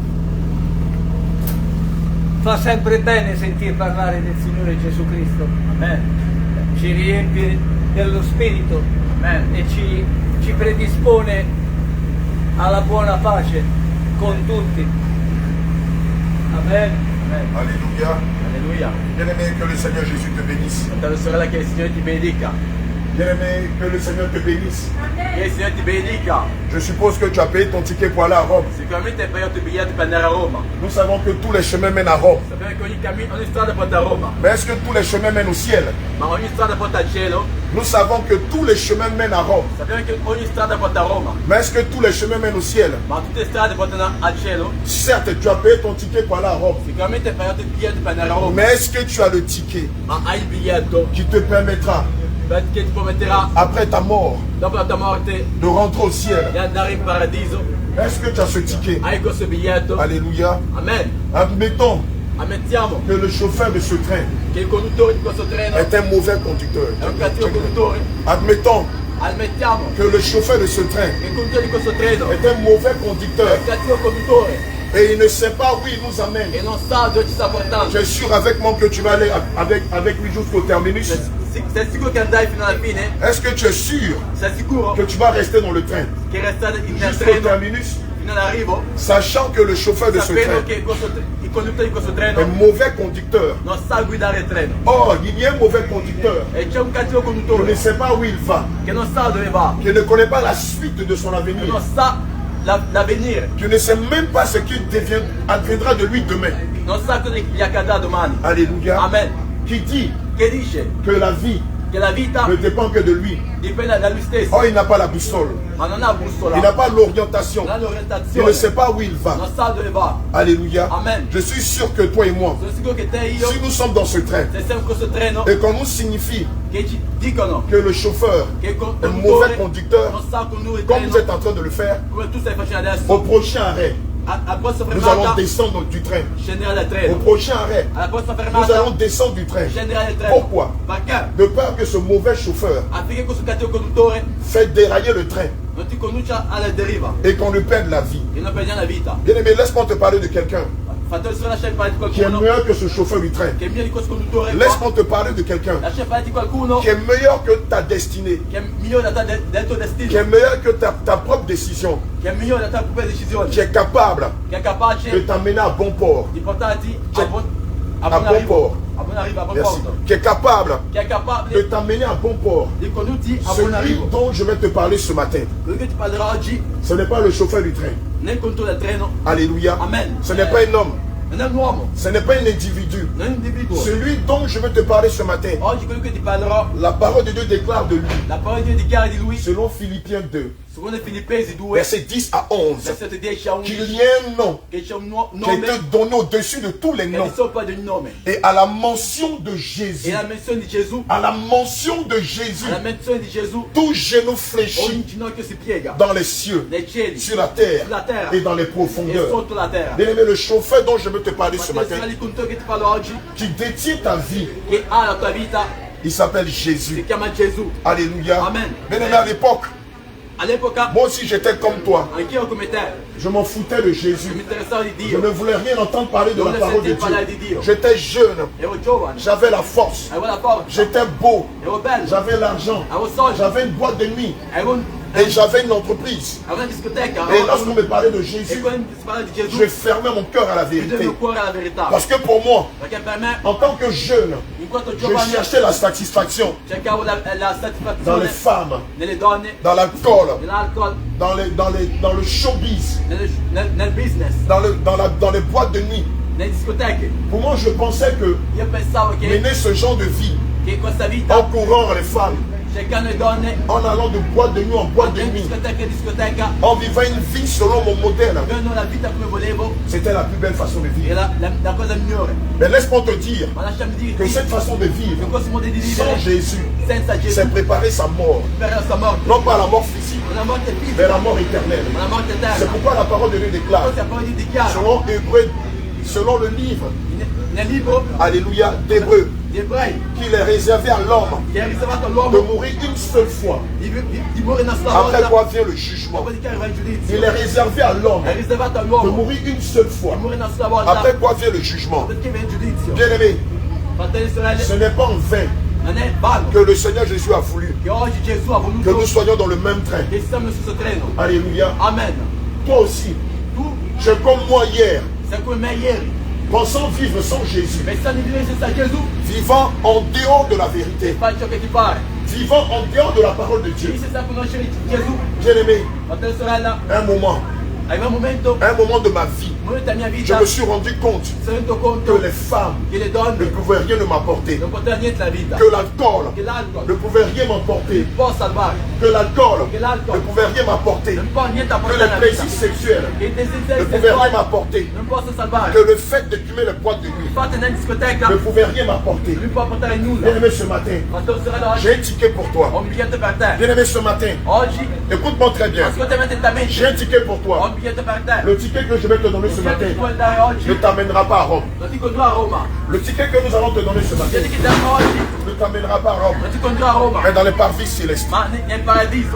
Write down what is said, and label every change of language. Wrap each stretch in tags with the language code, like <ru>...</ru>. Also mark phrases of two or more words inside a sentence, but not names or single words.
<it>Fa sempre bene sentir parlare del Signore Gesù Cristo. Ci riempie dello Spirito e ci predispone alla buona pace con tutti. Amen.</it> <fr>Alléluia.</fr> <it>Alleluia.</it> <fr>Bien-aimé, que le Seigneur Jésus te bénisse.</fr> <it>Fratello e sorella, che il Signore ti benedica.</it> <fr>Bien-aimé, que le Seigneur te bénisse.</fr> <it>Che il Signore ti benedica.</it> <fr>Je suppose que tu as payé ton ticket pour aller à Rome.</fr> <it>Sicuramente hai pagato il biglietto per andare a Roma.</it> <fr>Nous savons que tous les chemins mènent à Rome.</fr> <it>Sappiamo che ogni strada porta a Roma.</it> <fr>Mais est-ce que tous les chemins mènent au ciel?</fr> <it>Ma ogni strada porta al cielo.</it> <fr>Nous savons que tous les chemins mènent à Rome.</fr> <it>Sappiamo che ogni strada porta a Roma.</it> <fr>Mais est-ce que tous les chemins mènent au ciel?</fr> <it>Ma tutte le strade portano al cielo.</it> <fr>Certes, tu as payé ton ticket pour aller à Rome.</fr> <it>Sicuramente hai pagato il biglietto per andare a Roma.</it> <fr>Mais est-ce que tu as le ticket</fr> <it>Ma hai il biglietto</it> <fr>qui te permettra,</fr> <it>che ti permetterà,</it> <fr>après ta mort,</fr> <it>dopo la tua morte,</it> <fr>de rentrer au ciel?</fr> <it>di andare in paradiso?</it> <fr>Est-ce que tu as ce ticket?</fr> <it>Hai questo biglietto?</it> <fr>Alléluia.</fr> <it>Amen.</it> <fr>Admettons</fr> <it>Ammettiamo</it> <fr>que le chauffeur de ce train</fr> <it>che il conduttore di questo treno</it> <fr>est un mauvais conducteur.</fr> <it>è un cattivo conduttore.</it> <fr>Admettons</fr> <it>Ammettiamo</it> <fr>que le chauffeur de ce train</fr> <it>che il conduttore di questo treno è</it> <fr>est un mauvais conducteur</fr> <it>un cattivo conduttore</it> <fr>et il ne sait pas où il nous amène.</fr> <it>e non sa dove ci sta portando.</it> <fr>Tu es sûr avec moi que tu vas aller avec lui jusqu'au terminus?</fr> <it>Sei sicuro che andrai fino alla fine?</it> <fr>Est-ce que tu es sûr</fr> <it>Sei sicuro</it> <fr>que tu vas rester dans le train</fr> <it>che restate nel</it> <fr>jusqu'au</fr> <it>treno</it> <fr>terminus,</fr> <it>fino all'arrivo?</it> <fr>sachant que le chauffeur de ce</fr> <it>Sapendo</it> <fr>train</fr> <it>che il conduttore di questo</it> <fr>est</fr> <it>treno</it> <fr>mauvais conducteur?</fr> <it>non sa guidare il treno.</it> <fr>Or, il y a un mauvais conducteur</fr> <it>E c'è un cattivo</it> <fr>qui ne</fr> <it>conduttore</it> <fr>sait pas où il va,</fr> <it>che non sa dove va,</it> <fr>qui ne connaît pas la suite de son</fr> <it>che</it> <fr>avenir,</fr> <it>non sa l'avvenire,</it> <fr>qui ne sait même pas ce qui adviendra de lui demain.</fr> <it>non sa cosa gli accadrà domani.</it> <fr>Alléluia.</fr> <it>Amen.</it> <fr>Qui dit</fr> <it>Che dice</it> <fr>que la vie</fr> <it>che la vita</it> <fr>ne dépend que de lui.</fr> <it>dipende da lui stesso,</it> <fr>Or, il n'a pas la boussole.</fr> <it>ma non ha bussola,</it> <fr>Il n'a pas l'orientation.</fr> <it>non ha</it> <fr>Il ne</fr> <it>l'orientazione,</it> <fr>sait pas où il va.</fr> <it>non sa dove va.</it> <fr>Alléluia.</fr> <it>Amen.</it> <fr>Je suis sûr que toi et moi,</fr> <it>Sono sicuro che te e io,</it> <fr>si nous sommes dans ce train</fr> <it>se siamo in questo treno,</it> <fr>et qu'on nous signifie</fr> <it>che ci dicono</it> <fr>que le chauffeur</fr> <it>che il</it> <fr>est un mauvais</fr> <it>conduttore</it> <fr>conducteur,</fr> <it>non sa condurre il</it> <fr>comme vous êtes</fr> <it>treno</it> <fr>en train de le faire,</fr> <it>come tu stai facendo adesso,</it> <fr>au prochain arrêt,</fr> <it>al prossima</it> <fr>nous allons</fr> <it>fermata</it> <fr>descendre du train.</fr> <it>scenderai dal</it> <fr>Au</fr> <it>treno,</it> <fr>prochain arrêt,</fr> <it>alla prossima</it> <fr>nous</fr> <it>fermata</it> <fr>allons descendre du train.</fr> <it>scenderai dal treno.</it> <fr>Pourquoi?</fr> <it>Perché?</it> <fr>De peur que ce mauvais chauffeur</fr> <it>Affinché questo cattivo conduttore</it> <fr>fait dérailler le train</fr> <it>non ti conduca alla deriva</it> <fr>et qu'on lui perde la vie.</fr> <it>e non perdiamo la vita.</it> <fr>Bien aimé, laisse-moi te parler de quelqu'un</fr> <it>Fratello, se lasciare parlare di</it> <fr>qui est</fr> <it>qualcuno</it> <fr>meilleur que ce chauffeur du train.</fr> <it>che è meglio di questo conduttore qua,</it> <fr>Laisse-moi te parler de quelqu'un</fr> <it>lasciare parlare di qualcuno</it> <fr>qui est meilleur que ta destinée,</fr> <it>che è migliore del tuo</it> <fr>qui est</fr> <it>destino,</it> <fr>meilleur que ta propre décision,</fr> <it>che è migliore della tua propria decisione,</it> <fr>qui est capable</fr> <it>che è</it> <fr>de</fr> <it>capace</it> <fr>t'amener à bon port.</fr> <it>di portarti Cioè, a buon a buon arrivo,</it> <fr>port.</fr> <it>a buon arrivo, a buon</it> <fr>Merci.</fr> <it>porto,</it> <fr>Qui est capable</fr> <it>che è</it> <fr>de</fr> <it>capabile</it> <fr>t'amener à bon port.</fr> <it>di condurti a buon</it> <fr>Celui</fr> <it>arrivo.</it> <fr>dont je vais te parler ce matin,</fr> <it>Quello che ti parlerò oggi</it> <fr>ce n'est pas le chauffeur du train.</fr> <it>nel conduttore del treno</it> <fr>Alléluia.</fr> <it>Amen.</it> <fr>Ce n'est pas un homme.</fr> <it>non è un uomo,</it> <fr>Ce n'est pas un individu.</fr> <it>non è un individuo.</it> <fr>Celui dont je veux te parler ce matin,</fr> <it>Oggi quello che ti parlerò,</it> <fr>la parole de Dieu déclare de lui,</fr> <it>la parola di Dio dichiara di lui,</it> <fr>selon Philippiens 2,</fr> <it>secondo Filippesi 2,</it> <fr>versets 10 à 11,</fr> <it>versetto 10 a</it> <fr>qu'il</fr> <it>11,</it> <fr>y ait un nom</fr> <it>che c'è un</it> <fr>qui a</fr> <it>nome</it> <fr>été donné au-dessus de tous les</fr> <it>che è</it> <fr>noms.</fr> <it>di sopra di ogni nome.</it> <fr>Et à la mention de</fr> <it>E</it> <fr>Jésus,</fr> <it>la menzione di Gesù,</it> <fr>à la mention de Jésus,</fr> <it>alla menzione di Gesù,</it> <fr>tout genou fléchit</fr> <it>ogni ginocchio si piega</it> <fr>dans les cieux,</fr> <it>nei cieli,</it> <fr>sur la terre</fr> <it>sulla terra</it> <fr>et dans les</fr> <it>e</it> <fr>profondeurs.</fr> <it>sotto la terra.</it> <fr>Bien-aimé, le chauffeur dont je veux te parler ce</fr> <it>Fratello,</it> <fr>matin,</fr> <it>il conduttore che ti parlo oggi,</it> <fr>qui détient ta vie,</fr> <it>che ha la tua vita,</it> <fr>il s'appelle</fr> <it>si</it> <fr>Jésus.</fr> <it>chiama Gesù.</it> <fr>Alléluia.</fr> <it>Amen.</it> <fr>Bien-aimé, à l'époque,</fr> <it>All'epoca,</it> <fr>moi aussi j'étais comme toi.</fr> <it>anch'io come te,</it> <fr>Je m'en foutais de</fr> <it>mi</it> <fr>Jésus.</fr> <it>interessavo di</it> <fr>Je</fr> <it>Dio,</it> <fr>ne voulais rien entendre parler de</fr> <it>Non</it> <fr>la</fr> <it>ne</it> <fr>parole de</fr> <it>sentire parlare di</it> <fr>Dieu.</fr> <it>Dio.</it> <fr>J'étais jeune,</fr> <it>ero giovane,</it> <fr>j'avais la force,</fr> <it>avevo la forza,</it> <fr>j'étais beau,</fr> <it>ero bello,</it> <fr>j'avais l'argent,</fr> <it>avevo soldi,</it> <fr>j'avais une boîte de nuit.</fr> <it>avevo</it> <fr>Et j'avais une entreprise.</fr> <it>Avevo una discoteca.</it> <fr>Et lorsqu'on me parlait de</fr> <it>E</it> <fr>Jésus,</fr> <it>quando si parla di Gesù,</it> <fr>je fermais mon cœur à la</fr> <it>chiudevo il</it> <fr>vérité.</fr> <it>mio cuore alla verità.</it> <fr>Parce que pour moi,</fr> <it>Perché per me,</it> <fr>en tant que jeune,</fr> <it>in quanto</it> <fr>je</fr> <it>giovane,</it> <fr>cherchais la satisfaction</fr> <it>cercavo la</it> <fr>dans les</fr> <it>satisfazione</it> <fr>femmes,</fr> <it>nelle donne,</it> <fr>dans l'alcool,</fr> <it>nell'alcol,</it> <fr>dans le showbiz,</fr> <it>nel business,</it> <fr>dans les boîtes de nuit.</fr> <it>nelle discoteche.</it> <fr>Pour moi, je pensais que</fr> <it>Io pensavo che</it> <fr>mener ce genre de vie,</fr> <it>questa vita,</it> <fr>en courant les femmes,</fr> <it>cercando le donne,</it> <fr>en allant de boîte de nuit en boîte de</fr> <it>andando</it> <fr>nuit,</fr> <it>in discoteca in discoteca,</it> <fr>en vivant une vie selon mon modèle,</fr> <it>vivendo la vita come volevo,</it> <fr>c'était la plus belle façon de</fr> <it>è</it> <fr>vivre.</fr> <it>la cosa migliore.</it> <fr>Mais laisse-moi te dire</fr> <it>Ma lasciami</it> <fr>que</fr> <it>dirti</it> <fr>cette façon de</fr> <it>che</it> <fr>vivre,</fr> <it>questo modo di</it> <fr>sans</fr> <it>vivere</it> <fr>Jésus,</fr> <it>senza Gesù</it> <fr>c'est préparer sa mort.</fr> <it>per la sua morte.</it> <fr>Non pas la mort physique,</fr> <it>Una morte</it> <fr>mais</fr> <it>fisica,</it> <fr>la mort éternelle.</fr> <it>una morte</it> <fr>C'est</fr> <it>eterna.</it> <fr>pourquoi la parole de Dieu déclare,</fr> <it>Cosa poi ti dichiara</it> <fr>selon Hébreu, selon le livre,</fr> <it>nel libro</it> <fr>alléluia, d'Hébreu,</fr> <it>di Ebrei,</it> <fr>qu'il est réservé à l'homme</fr> <it>che è riservato</it> <fr>de</fr> <it>all'uomo</it> <fr>mourir une seule fois.</fr> <it>di morire una sola</it> <fr>Après</fr> <it>volta,</it> <fr>quoi vient le jugement.</fr> <it>dopodiché arriva il giudizio.</it> <fr>Il est réservé à l'homme</fr> <it>È riservato</it> <fr>de</fr> <it>all'uomo</it> <fr>mourir une seule fois.</fr> <it>di morire una sola volta,</it> <fr>Après quoi vient le jugement.</fr> <it>dopodiché viene il giudizio.</it> <fr>Bien-aimé,</fr> <it>Fratelli e sorelle,</it> <fr>ce n'est pas en vain</fr> <it>non è vano</it> <fr>que le Seigneur Jésus a voulu</fr> <it>che oggi Gesù ha</it> <fr>que</fr> <it>voluto</it> <fr>nous soyons dans le même train.</fr> <it>che siamo sullo stesso treno.</it> <fr>Alléluia.</fr> <it>Amen.</it> <fr>Toi aussi,</fr> <it>Tu</it> <fr>je comme moi hier,</fr> <it>sei come me ieri,</it> <fr>pensant vivre sans Jésus,</fr> <it>pensando di vivere senza Gesù,</it> <fr>vivant en dehors de la vérité,</fr> <it>fai ciò che ti pare.</it> <fr>vivant en dehors de la parole de Dieu.</fr> <it>Devi senza conoscere Gesù.</it> <fr>Bien-aimé,</fr> <it>Fratello e sorella,</it> <fr>un moment de ma vie,</fr> <it>momento della mia</it> <fr>je</fr> <it>vita,</it> <fr>me suis rendu compte</fr> <it>mi sono reso conto</it> <fr>que les femmes</fr> <it>che le</it> <fr>ne</fr> <it>donne</it> <fr>pouvaient rien ne m'apporter,</fr> <it>non potevano niente nella vita,</it> <fr>que l'alcool</fr> <it>che l'alcol</it> <fr>ne pouvait rien m'apporter,</fr> <it>non può salvare,</it> <fr>que l'alcool</fr> <it>che l'alcol</it> <fr>ne pouvait rien m'apporter,</fr> <it>non può niente</it> <fr>que</fr> <it>apportare</it> <fr>les</fr> <it>nella vita,</it> <fr>plaisirs sexuels</fr> <it>che i</it> <fr>ne</fr> <it>desideri</it> <fr>pouvaient rien</fr> <it>sessuali</it> <fr>m'apporter,</fr> <it>non possono salvare,</it> <fr>que le fait de fumer les boîtes de nuit</fr> <it>il fatto nella discoteca</it> <fr>ne pouvait rien m'apporter.</fr> <it>non può portare nulla.</it> <fr>Bien-aimé, ce matin,</fr> <it>Fratello e sorella, oggi</it> <fr>j'ai un ticket pour</fr> <it>ho</it> <fr>toi.</fr> <it>un biglietto per te.</it> <fr>Bien-aimé, ce matin,</fr> <it>Oggi,</it> <fr>écoute-moi très bien.</fr> <it>ascoltami attentamente,</it> <fr>J'ai un ticket pour</fr> <it>ho</it> <fr>toi.</fr> <it>un biglietto per te.</it> <fr>Le ticket que je vais te donner ce</fr> <it>Il</it> <fr>matin</fr> <it>biglietto che puoi dare oggi</it> <fr>ne t'amènera pas à Rome.</fr> <it>non ti condurrà a Roma.</it> <fr>Le ticket que nous allons te donner ce</fr> <it>Il</it> <fr>matin</fr> <it>biglietto che diamo oggi</it> <fr>ne t'amènera pas à Rome,</fr> <it>non ti condurrà a Roma,</it> <fr>mais dans les parvis célestes.</fr> <it>ma nel paradiso.</it>